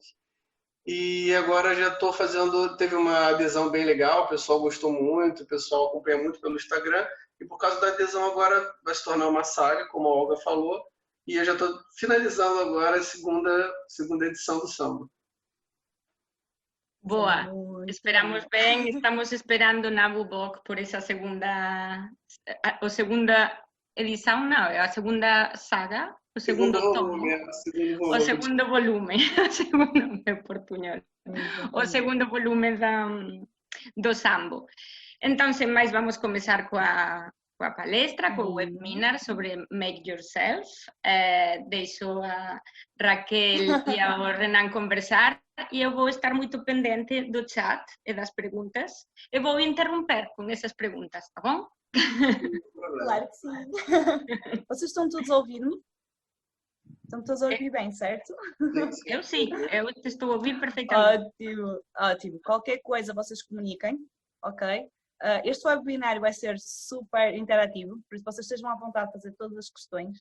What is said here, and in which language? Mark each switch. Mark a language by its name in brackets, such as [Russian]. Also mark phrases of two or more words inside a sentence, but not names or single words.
[Portuguese] E agora já estou teve uma adesão bem legal, o pessoal gostou muito, o pessoal acompanha muito pelo Instagram. E por causa da adesão agora vai se tornar uma saga, como a Olga falou. E eu já estou finalizando agora a segunda edição do Sambo. [Galician] Boa, Muito esperamos ben, estamos esperando na Bubok por esa segunda edición, non, a segunda saga, o segundo tomo, o segundo volume, o segundo meu portuñol, o segundo volume do Sambo. Entón, sen máis, vamos comezar coa palestra, co webinar sobre Make Yourself. Deixo a Raquel e ao Renan conversar e eu vou estar moito pendente do chat e das preguntas e vou interromper con esas preguntas, [Portuguese] tá bom? Claro que sim. Vocês estão todos a ouvir-me? Estão todos a ouvir bem, certo? Eu sim, eu te estou a ouvir perfeitamente. Ótimo, ótimo. Qualquer coisa vocês comuniquem, ok? Este webinário vai ser super interativo, por isso vocês estejam à vontade de fazer todas as questões.